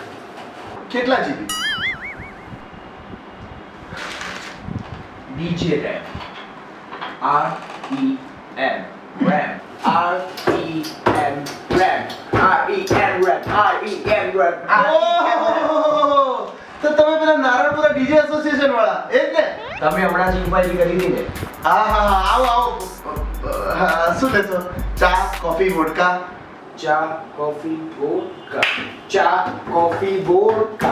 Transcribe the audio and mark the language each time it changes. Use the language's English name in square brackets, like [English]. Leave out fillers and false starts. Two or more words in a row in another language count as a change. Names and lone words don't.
[Gujarati] કેટલા GB? DJ RAM. R-E-M. RAM. R-E-M. RAM. R-E-M. RAM. R-E-M. RAM. તો તમે પેલા નારણપુરા ડીજે એસોસિએશન વાળા એ જ ને? તમે હમણાં જ ઇન્ક્વાયરી કરી હતી ને? હા હા હા આવો આવો શું લેશો? ચા કોફી વોડકા? ચા કોફી વોડકા. ચા કોફી વોડકા.